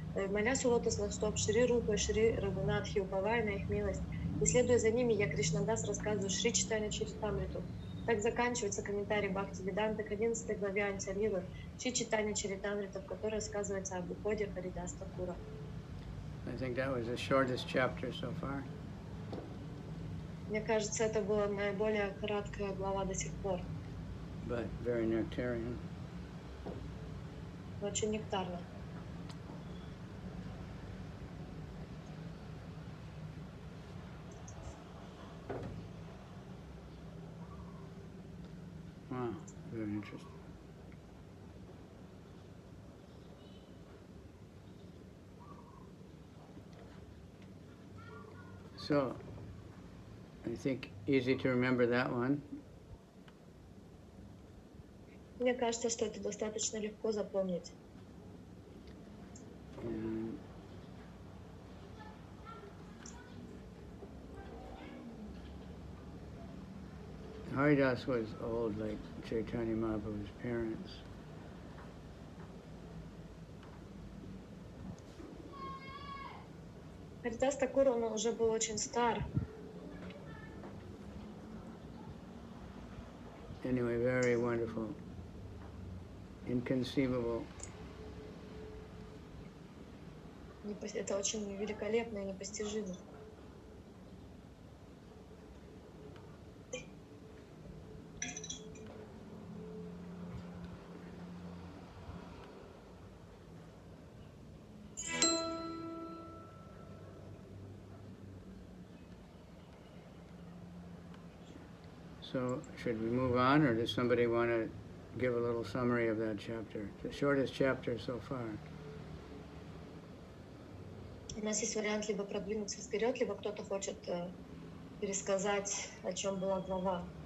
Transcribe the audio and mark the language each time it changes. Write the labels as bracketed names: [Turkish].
[Russian] Молясь у лотосных стоп Шри Рупы и Шри Рагунатхи, уповая на их милость, и следуя за ними, я, Кришнадас, рассказываю Шри Чайтанья Чаритамриту. Так заканчивается комментарий Бхактивиданты к 11 главе Антялилы Шри Чайтанья Чаритамрита, в которой рассказывается об уходе Харидас Такура. [English] I think that was the shortest chapter so far. [Russian] Мне кажется, это была наиболее краткая глава до сих пор, [English] But very nectarian. [Russian] но очень нектарно. [English] Wow, very interesting. So, I think easy to remember that one. [Russian] Мне кажется, что это достаточно легко запомнить. [English] And Haridas was old, like Chaitanya Mahaprabhu's parents. [Russian] Харидас Такур, он уже был очень стар. [English] Anyway, very wonderful, inconceivable. [Russian] Это очень великолепно и непостижимо. [English] So, should we move on, or does somebody want to give a little summary of that chapter? The shortest chapter so far. [Russian] У нас есть вариант либо продвинуться вперед, либо кто-то хочет пересказать, о чем была глава.